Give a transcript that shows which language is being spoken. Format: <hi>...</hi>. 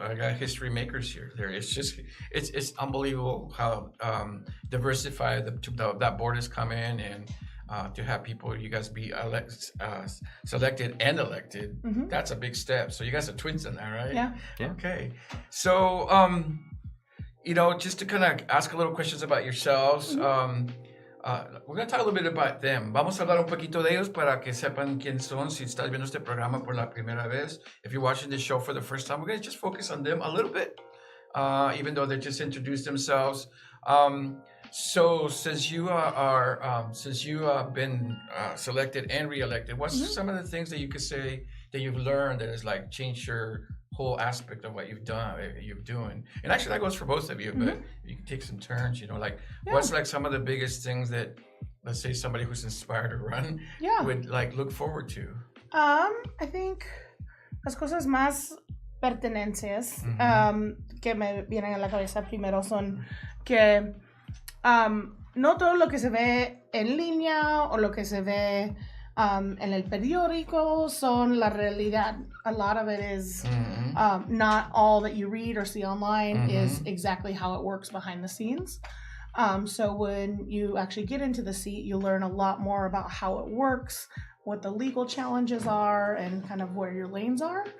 <en>I got history makers here. It's unbelievable how diversified that board has come in, and to have people, you guys be selected and elected. That's a big step. So you guys are twins in there, right? Yeah. Okay. So just to kind of ask a little questions about yourselves. We're going to talk a little bit about them.</en> <es>Vamos a hablar un poquito de ellos para que sepan quién son. Si estás viendo este programa por la primera vez,</es> <en>if you're watching this show for the first time, we're going to just focus on them a little bit, even though they just introduced themselves. So since you since you have been selected and reelected, what's some of the things that you could say that you've learned that has like changed your whole aspect of what you're doing? And actually that goes for both of you, but you can take some turns, like what's like some of the biggest things that, let's say, somebody who's inspired to run would like look forward to? I think</en> <es>las cosas más pertenencias que me vienen a la cabeza primero son que no todo lo que se ve en línea o lo que se ve en el periódico son la realidad.</es> <en>A lot of it is not all that you read or see online is exactly how it works behind the scenes. So when you actually get into the seat, you learn a lot more about how it works, what the legal challenges are, and kind of where your lanes are.</en>